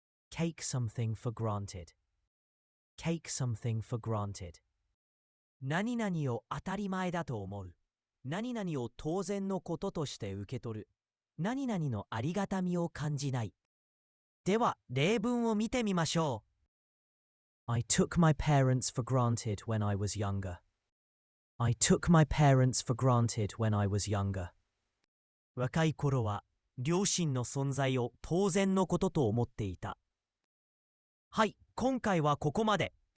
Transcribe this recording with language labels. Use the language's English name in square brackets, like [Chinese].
[English] Take something for granted. Take something for granted. [Japanese] 何々を当たり前だと思う。何々を当然のこととして受け取る。何々のありがたみを感じない。では、例文を見てみましょう。 [English] I took my parents for granted when I was younger.I took my parents for granted when I was younger. [Japanese] 若い頃は両親の存在を当然のことと思っていた。はい、今回はここまで。